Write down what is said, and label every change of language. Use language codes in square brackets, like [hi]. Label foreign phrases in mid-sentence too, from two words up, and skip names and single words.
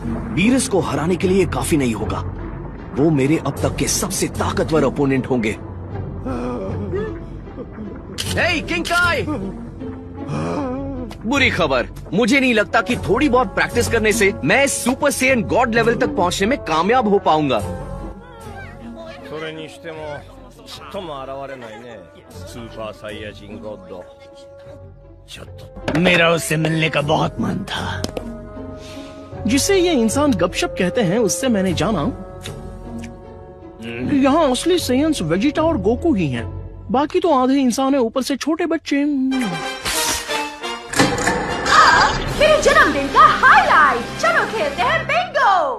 [hi] वीरस को हराने के लिए काफी नहीं होगा। वो मेरे अब तक के सबसे ताकतवर ओपोनेंट होंगे। हे किंग काय, बुरी खबर, मुझे नहीं लगता कि थोड़ी बहुत प्रैक्टिस करने से मैं सुपर सेयन गॉड लेवल तक पहुंचने में कामयाब हो पाऊंगा। [ja] それにしてもちっとも現れないねスーパーサイヤ人ゴッドちょっと [hi] मेरा उससे मिलने का बहुत मन था। जिसे ये इंसान गपशप कहते हैं उससे मैंने जाना यहाँ असली सेयन्स वेजिटा और गोकू ही हैं। बाकी तो आधे इंसान है, ऊपर से छोटे बच्चे। मेरे जन्मदिन का हाईलाइट, चलो खेलते हैं बिंगो।